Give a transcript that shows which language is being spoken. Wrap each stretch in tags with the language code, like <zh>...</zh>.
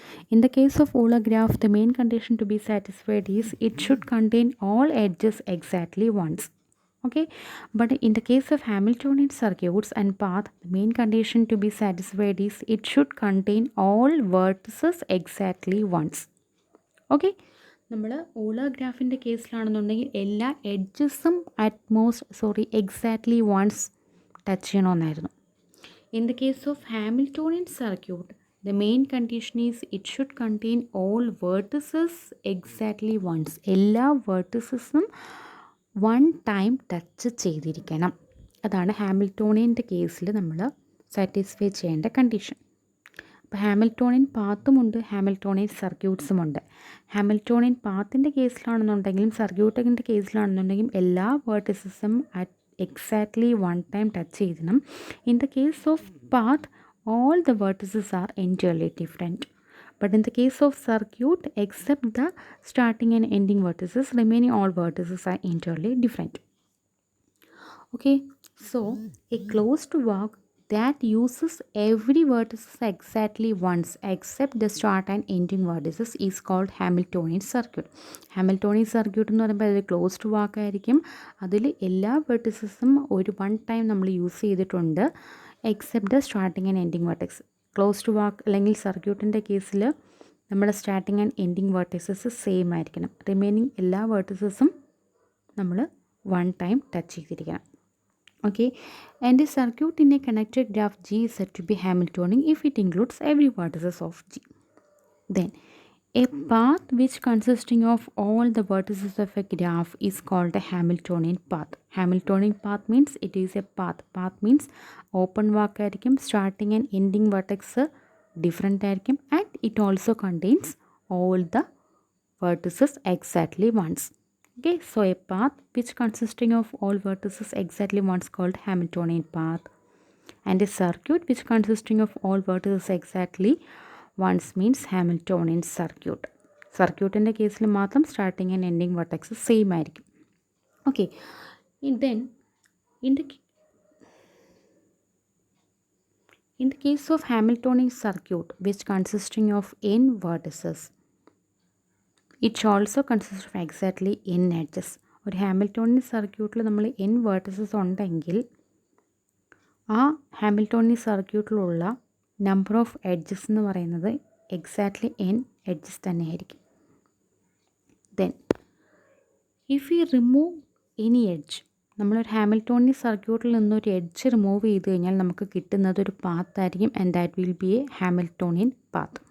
<en>In the case of Euler graph, the main condition to be satisfied is it should contain all edges exactly once. Okay, but in the case of Hamiltonian circuits and path, the main condition to be satisfied is it should contain all vertices exactly once.</en> <ml>Okay, നമ്മൾ ഓളർ ഗ്രാഫിൻ്റെ കേസിലാണെന്നുണ്ടെങ്കിൽ എല്ലാ എഡ്ജസും exactly once touch ചെയ്യണമെന്നായിരുന്നു.</ml> <en>In the case of Hamiltonian circuit the main condition is it should contain all vertices exactly once.</en> <ml>എല്ലാ വേർട്ടിസസും one time touch ചെയ്തിരിക്കണം. അതാണ് ഹാമിൽട്ടോണിയൻ്റെ കേസിൽ നമ്മൾ satisfy ചെയ്യേണ്ട condition. അപ്പോൾ Hamiltonian പാത്തുമുണ്ട്, Hamiltonian സർക്യൂട്ട്സുമുണ്ട്. Hamiltonian പാത്തിൻ്റെ കേസിലാണെന്നുണ്ടെങ്കിലും സർക്യൂട്ടിൻ്റെ കേസിലാണെന്നുണ്ടെങ്കിലും എല്ലാ വേർട്ടിസസും എക്സാക്ട്ലി വൺ ടൈം ടച്ച് ചെയ്യണം.</ml> <en>In the case of path all the vertices are entirely different. But in the case of circuit, except the starting and ending vertices, remaining all vertices are entirely different. Okay, so a closed walk that uses every vertex exactly once except the start and ending vertices is called Hamiltonian circuit.</en> <ml>Hamiltonian circuit എന്ന് പറയുമ്പോൾ അത് closed വാക്ക് ആയിരിക്കും. അതിൽ എല്ലാ വെർട്ടിസസും ഒരു one time നമ്മൾ use ചെയ്തിട്ടുണ്ട്</ml> <en>Except the starting and ending vertex.</en> <ml>Closed വാക്ക് അല്ലെങ്കിൽ സർക്യൂട്ടിൻ്റെ കേസിൽ നമ്മുടെ starting and ending vertices same ആയിരിക്കണം. റിമൈനിങ് എല്ലാ വെർട്ടിസസും നമ്മൾ വൺ ടൈം ടച്ച് ചെയ്തിരിക്കണം.</ml> <en>Okay, and a circuit in a connected graph G is said to be Hamiltonian if it includes every vertices of G. Then, a path which consisting of all the vertices of a graph is called a Hamiltonian path. Hamiltonian path means it is a path. Path means open walk ആയിരിക്കും, starting and ending vertex different ആയിരിക്കും, and it also contains all the vertices exactly once. Okay, so a path which consisting of all vertices exactly once called Hamiltonian path, and a circuit which consisting of all vertices exactly once means Hamiltonian circuit.</en> <ml>സർക്യൂട്ടിൻ്റെ കേസിൽ മാത്രം starting and ending vertex same ആയിരിക്കും.</ml> <en>Okay, then in the case of Hamiltonian circuit which consisting of n vertices, it also consist of exactly n edges.</en> <ml>ഒരു Hamiltonian സർക്യൂട്ടിൽ നമ്മൾ N vertices ഉണ്ടെങ്കിൽ ആ Hamiltonian സർക്യൂട്ടിലുള്ള number of edges എന്ന് പറയുന്നത് exactly N edges തന്നെയായിരിക്കും.</ml> <en>then if you remove any edge,</en> <ml>നമ്മളൊരു Hamiltonian സർക്യൂട്ടിൽ നിന്നൊരു എഡ്ജ് റിമൂവ് ചെയ്ത് കഴിഞ്ഞാൽ നമുക്ക് കിട്ടുന്നത് ഒരു പാത്തായിരിക്കും,</ml> <en>And that will be a Hamiltonian path.</en>